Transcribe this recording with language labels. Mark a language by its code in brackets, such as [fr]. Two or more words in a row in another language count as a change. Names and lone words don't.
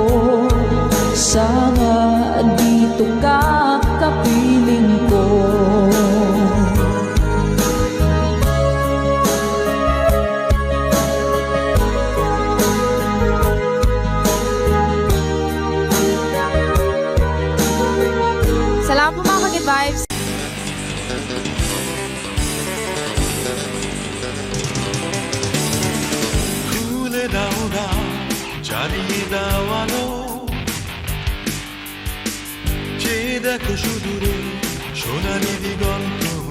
[tl] Sana andito ka, kapiling ko. Salamat po mga Ka-Good Vibes. [bn] খুলে দাও গা, জ্বালিয়ে দাও আলো, চেয়ে দেখো সুদূরে সোনালি দিগন্ত।